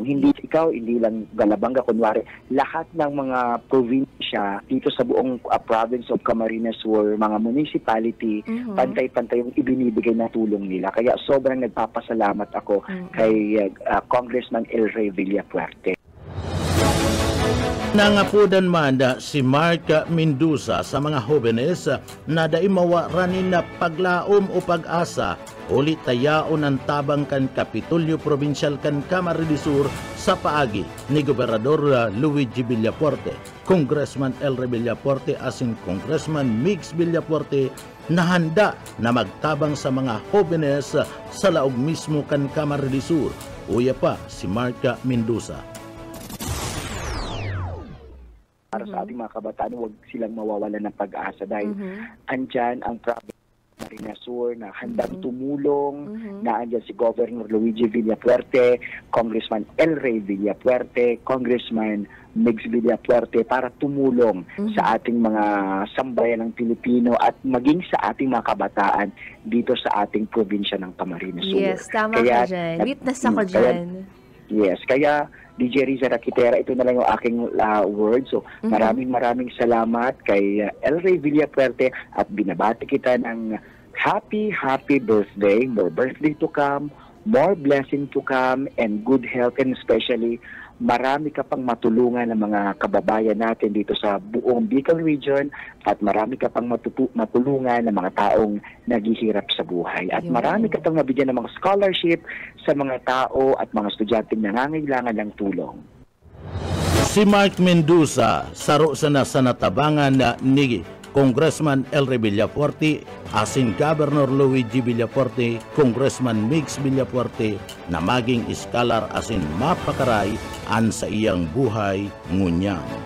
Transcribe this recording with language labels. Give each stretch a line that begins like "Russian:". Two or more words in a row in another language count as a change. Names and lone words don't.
Filipino: Hindi ikaw, hindi lang Galabanga, kunwari, lahat ng mga probinsya dito sa buong
English: province of Camarines Sur,
Filipino: mga municipality, pantay-pantay yung ibinibigay na tulong nila. Kaya sobrang nagpapasalamat ako kay Congressman El Rey Villapuerte.
Bikol: Nangapudan man si Mark Mendoza sa mga jóvenes na daimawa ranin na paglaom o pag-asa ulit tayaon ang tabang kan Kapitolyo Provincial kan Camarines Sur sa paagi ni Gobernador Luigi Villafuerte, Congressman Elre Villafuerte asin Congressman Mix Villafuerte na handa na magtabang sa mga jóvenes sa laog mismo kan Camarines Sur. Uya pa si Mark Mendoza.
Filipino: Para sa ating mga kabataan, huwag silang mawawalan ng pag-asa dahil andyan ang province ng Camarines Sur na handang tumulong, na andyan si Governor Luigi Villafuerte, Congressman Elre Villafuerte, Congressman Mix Villafuerte para tumulong sa ating mga sambayan ng Pilipino at maging sa ating mga kabataan dito sa ating probinsya ng Camarines Sur. Yes, tama ka dyan. Witness ako dyan. Yes, kaya DJ Riza Raquitera, ito na lang yung aking word. So, maraming salamat kay Elre Villafuerte at binabati kita ng
English: happy birthday. More birthday to come, more blessing to come, and good health, and especially
Filipino: marami ka pang matulungan ng mga kababayan natin dito sa buong Bicol region at marami ka pang matulungan ng mga taong naghihirap sa buhay. At marami ka pang mabigyan ng mga scholarship sa mga tao at mga estudyanteng nangangailangan ng tulong.
Bikol: Si Mark Mendoza, saro sa natabangan ni Congressman Elre Villafuerte, asin Governor Luigi Villafuerte, Congressman Mix Villafuerte na maging iskalar asin mapakaray an sa iyang buhay ngunyang.